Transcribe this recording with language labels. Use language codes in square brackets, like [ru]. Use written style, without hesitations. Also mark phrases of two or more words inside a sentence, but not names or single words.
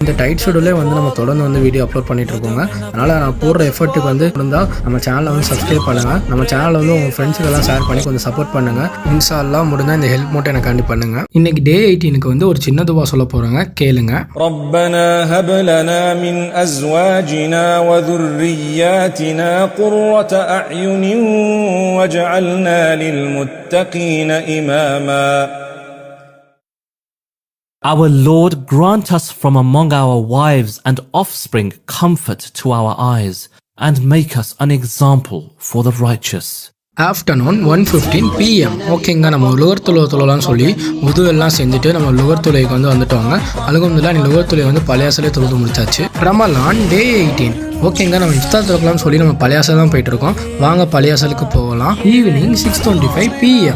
[ta] இந்த [en] tight schedule [ta] வந்து நம்ம தொடர்ந்து வந்து [en] video upload [ta] பண்ணிட்டு இருக்கோங்க. அதனால் நான் போடுற எஃபர்ட்டுக்கு வந்து இருந்தால் நம்ம சேனலை வந்து சப்ஸ்கிரைப் பண்ணுங்கள். நம்ம சேனலை வந்து உங்கள் ஃப்ரெண்ட்ஸுக்கெல்லாம் ஷேர் பண்ணி கொஞ்சம் சப்போர்ட் பண்ணுங்கள். [ar] إن شاء الله [ta] முடிந்தால் இந்த ஹெல்ப் மட்டும் எனக்கு கண்டி பண்ணுங்கள். இன்னைக்கு டே 18க்கு வந்து ஒரு சின்ன துவா சொல்ல போகிறேங்க, கேளுங்க. [ar] ربنا هب لنا من أزواجنا و ذُرِّيَّاتِنَا قُرَّةَ أَعْيُنٍ وَاجْعَلْنَا لِلْمُتَّقِينَ إِمَامًا. [en] Our Lord, grant us from among our wives and offspring comfort to our eyes, and make us an example for the righteous. ஆஃப்டர்நூன் 1:15 PM. [ta] ஓகேங்க, நம்ம லுகர் சொல்லி உது எல்லாம் செஞ்சுட்டு நம்ம லுகர் தொழுகைக்கு வந்து வந்துட்டோங்க. அல்ஹம்துலில்லாஹ் நீ லுகர் தொழுகை வந்து பழையாசலே தொழுது முடிச்சாச்சு. ரமலான் டே 18. ஓகேங்க, நம்ம இஃப்தார் தொழுகலாம்னு சொல்லி நம்ம பழையாசல் தான் போயிட்டு இருக்கோம். வாங்க பழையாசலுக்கு போகலாம். ஈவினிங் 6:25 PM.